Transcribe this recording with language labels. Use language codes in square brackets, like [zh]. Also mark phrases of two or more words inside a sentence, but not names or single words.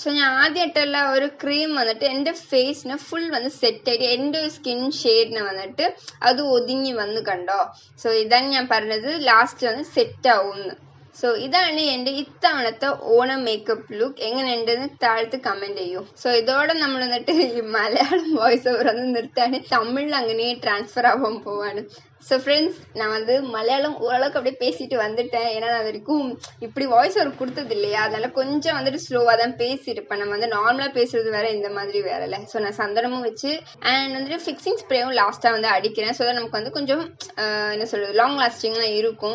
[ml] സോ ഞാൻ ആദ്യമായിട്ടുള്ള ഒരു ക്രീം വന്നിട്ട് എൻ്റെ ഫേസിന് ഫുൾ വന്ന് സെറ്റ് ആയിട്ട് എൻ്റെ ഒരു [en] skin shade [ml] വന്നിട്ട് അത് ഒതുങ്ങി വന്ന് കണ്ടോ. സോ ഇതാണ് ഞാൻ പറഞ്ഞത്, ലാസ്റ്റ് വന്ന് സെറ്റ് ആവുമെന്ന്. സോ ഇതാണ് എൻ്റെ ഇത്തവണത്തെ ഓണം [en] makeup look. [ml] എങ്ങനെയുണ്ടെന്ന് താഴത്ത് കമന്റ് ചെയ്യൂ. സോ ഇതോടെ നമ്മൾ എന്നിട്ട് ഈ മലയാളം [en] voice over [ml] ഒന്ന് നിർത്താണ്. തമിഴിൽ അങ്ങനെ ട്രാൻസ്ഫർ ആവാൻ പോവാണ്. [en] so friends, [ta] நான் வந்து மலையாளம் ஓரளவுக்கு அப்படியே பேசிட்டு வந்துட்டேன். ஏன்னா நான் வரைக்கும் இப்படி வாய்ஸ் ஒரு கொடுத்தது இல்லையா, அதனால கொஞ்சம் வந்துட்டு ஸ்லோவாக தான் பேசியிருப்பேன். நம்ம வந்து நார்மலாக பேசுறது வேற, இந்த மாதிரி வேற இல்லை. ஸோ நான் சந்தனமும் வச்சு அண்ட் வந்துட்டு [en] fixing spray [ta] லாஸ்ட்டாக வந்து அடிக்கிறேன். ஸோ தான் நமக்கு வந்து கொஞ்சம் என்ன சொல்றது, [en] long lasting [ta] இருக்கும்.